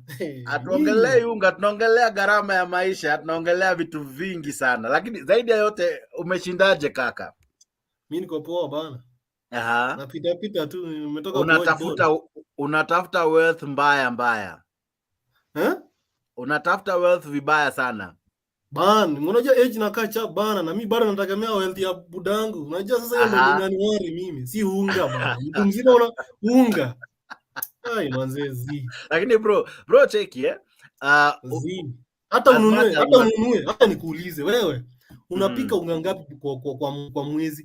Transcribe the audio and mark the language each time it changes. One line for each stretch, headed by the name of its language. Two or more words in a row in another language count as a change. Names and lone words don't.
Swahili: Hatuongelei unga, tunaongelea gharama ya maisha, tunaongelea vitu vingi sana. Lakini zaidi ya yote umeshindaje kaka? Mimi niko poa bana. Napita tu, nimetoka unatafuta wealth mbaya. Unatafuta wealth vibaya sana. Bana, unajua age na
English: catch up
Swahili: bana, na mimi bado nategemea wealth ya budangu. Unajua sasa hiyo ndio inaniwari mimi, si unga bana. Mtu mzima una unga. Ai manzezi. Lakini
English: bro check
Swahili: Hata ununue, hata nikuulize wewe, unapika unga ngapi kwa mwezi?